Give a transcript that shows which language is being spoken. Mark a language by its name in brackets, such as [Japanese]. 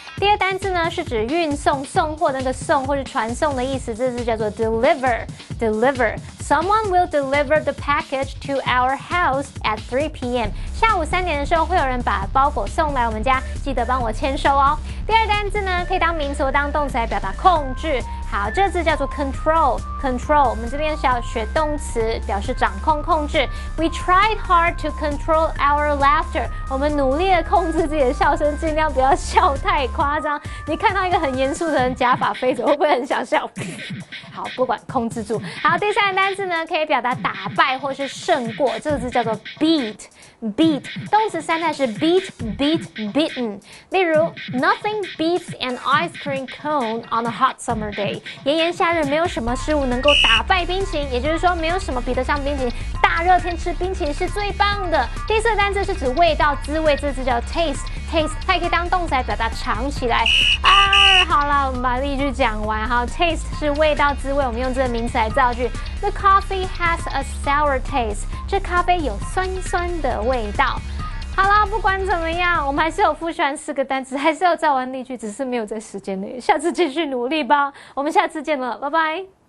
[Chinese] 第2单字呢是指运送、送货的那个送或是传送的意思，这字叫做 deliver。 [English] Someone will deliver the package to our house at 3 p.m. [Chinese] 下午3点的时候会有人把包裹送来我们家，记得帮我签收哦。第2单字呢可以当名词或当动词来表达控制。好，这字叫做 control。我们这边是要学动词，表示掌控、控制。 [English] We tried hard to control our laughter。 [Chinese] 我们努力的控制自己的笑声，尽量不要笑太夸张。你看到一个很严肃的人假发飞走，会不会很想笑？好，不管，控制住。好，第3个单字呢，可以表达打败或是胜过，这个字叫做 beat。动词3态是 beaten。 [English] 例如 ，Nothing beats an ice cream cone on a hot summer day。 [Chinese] 炎炎夏日，没有什么事物能够打败冰淇淋，也就是说，没有什么比得上冰淇淋。大热天吃冰淇淋是最棒的。第4个单字是指味道、滋味，这个字叫 taste，它也可以当动词来表达尝起来。好了，我们把例句讲完。好 ，taste 是味道、滋味，我们用这个名词来造句。 [English] The coffee has a sour taste。 [Chinese] 这咖啡有酸酸的味道。好啦，不管怎么样，我们还是有复习完4个单词，还是有造完例句，只是没有在时间内。下次继续努力吧，我们下次见了，拜拜。